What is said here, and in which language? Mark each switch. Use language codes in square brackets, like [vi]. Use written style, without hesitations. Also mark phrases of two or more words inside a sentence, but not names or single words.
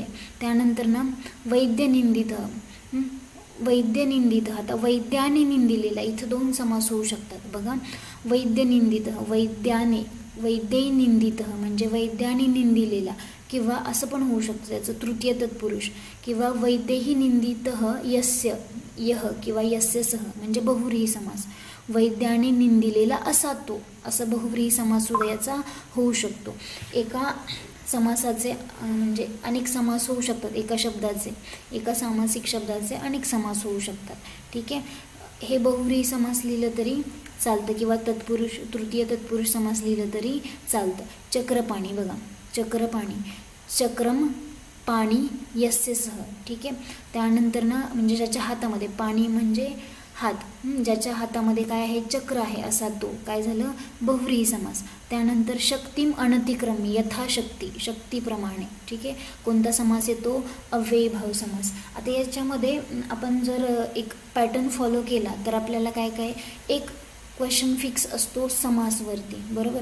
[mr] त्यानंतर वैद्यनिंदित. वैद्यनिंदित. आता वैद्याने निंदिलेला, इथं 2 समास होऊ शकतात बघा. वैद्यनिंदित, वैद्याने, वैद्यनिंदित म्हणजे वैद्याने निंदिलेला, किंवा असं पण होऊ शकतं त्याचं तृतीय तत्पुरुष. किंवा [sa] वैद्यही निंदित यस्य, [mr] यह किंवा [sa] यस्य सह [mr] म्हणजे बहुव्रीही समास. वैद्याने निंदिलेला असा तो, असं बहुव्रीही समास सुद्धा याचा होऊ शकतो. एका समासाचे म्हणजे अनेक समास होऊ शकतात, एका शब्दाचे, एका सामासिक शब्दाचे अनेक समास होऊ शकतात. ठीक आहे. हे बहुव्रीही समास लिहिलं तरी चालतं किंवा तत्पुरुष, तृतीय तत्पुरुष समास लिहिलं तरी चालतं. चक्रपाणी बघा, चक्रपाणी, [sa] चक्रम पाणी यस्य सह. [mr] ठीक आहे. त्यानंतर म्हणजे ज्याच्या हातामध्ये, पाणी म्हणजे हात, ज्याच्या हातामध्ये काय आहे, चक्र आहे असा तो, काय झालं, बहुव्रीही समास. त्यानंतर [sa] शक्तिम अनतिक्रमी, [mr] यथाशक्ती, शक्तीप्रमाणे. ठीक आहे. कोणता समास येतो, अव्ययीभाव समास. आता याच्यामध्ये आपण जर एक [en] pattern follow [mr] केला तर आपल्याला काय काय एक [en] question fix [mr] असतो समासवरती, बरोबर.